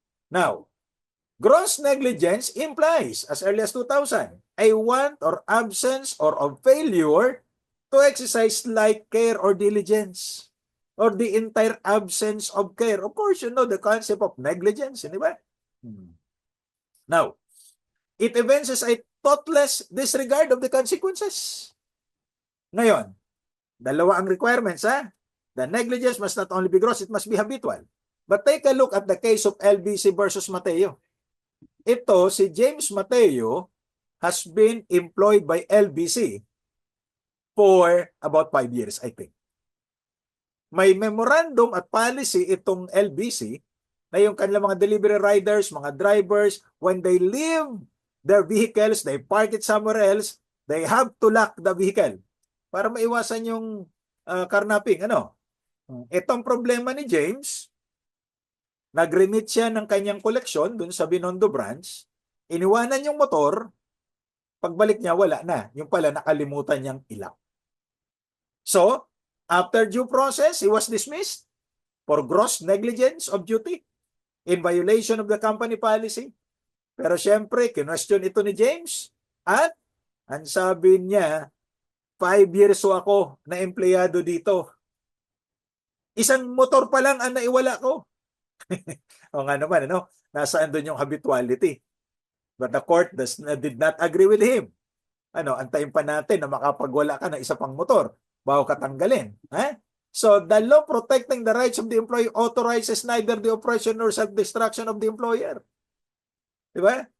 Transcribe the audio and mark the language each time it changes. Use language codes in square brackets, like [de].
[en] Now, gross negligence implies, as early as 2000, a want or absence or of failure to exercise like care or diligence, or the entire absence of care. Of course, you know the concept of negligence, [tl] di ba? [en] Now, it evinces a thoughtless disregard of the consequences. [tl] Ngayon, dalawa ang requirements, ha? [en] The negligence must not only be gross, it must be habitual. But take a look at the case of LBC versus Mateo. Ito, si James Mateo has been employed by LBC for about 5 years, I think. [tl] May memorandum at policy itong LBC na yung kanilang mga delivery riders, mga drivers, [en] when they leave their vehicles, they park it somewhere else, they have to lock the vehicle [tl] para maiwasan yung carnapping. Itong problema ni James, nag-remit siya ng kanyang koleksyon dun sa Binondo branch, iniwanan yung motor, pagbalik niya wala na. Yung pala nakalimutan niyang ilock. [en] So, after due process, he was dismissed for gross negligence of duty in violation of the company policy. [tl] Pero syempre, kinwestiyon ito ni James at ang sabi niya, 5 years ako na empleyado dito. Isang motor pa lang ang naiwala ko. O nga naman, nasaan doon yung habituality? [en] But the court did not agree with him. [tl] Antayin pa natin na makapagwala ka ng isa pang motor bago katanggalin. [en] So, the law protecting the rights of the employee authorizes neither the oppression nor self-destruction of the employer. [tl] Diba?